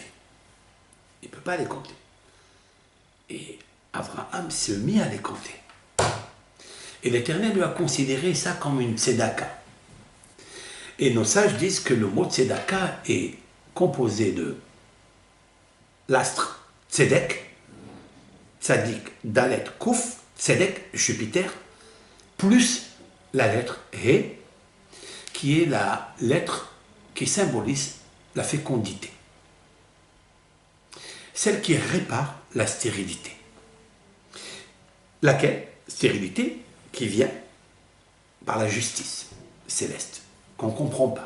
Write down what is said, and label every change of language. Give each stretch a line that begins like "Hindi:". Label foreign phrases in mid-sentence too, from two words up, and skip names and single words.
French: Il ne peut pas les compter. Et Abraham s'est mis à les compter. Et l'Éternel lui a considéré ça comme une tzedaka. Et nos sages disent que le mot tzedaka est composé de l'astre tzedek, tzadik, dalet, kouf, tzedek, Jupiter, plus la lettre He, qui est la lettre qui symbolise la fécondité. Celle qui répare la stérilité. Laquelle? Stérilité qui vient par la justice céleste, qu'on ne comprend pas.